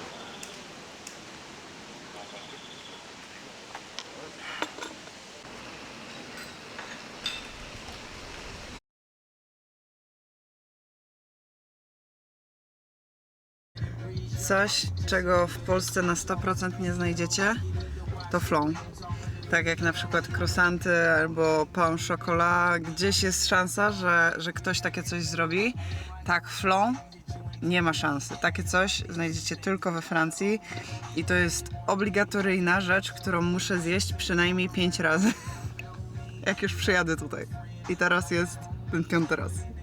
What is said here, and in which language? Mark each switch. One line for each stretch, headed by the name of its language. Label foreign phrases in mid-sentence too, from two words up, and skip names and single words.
Polish: Coś, czego w Polsce na 100% nie znajdziecie, to flan. Tak jak na przykład croissanty albo
French: pain au chocolat,
Polish: gdzieś jest szansa, że ktoś takie coś zrobi. Tak, flan nie ma szansy. Takie coś znajdziecie tylko we Francji i to jest obligatoryjna rzecz, którą muszę zjeść przynajmniej 5 razy, jak już przyjadę tutaj. I teraz jest ten 5. raz.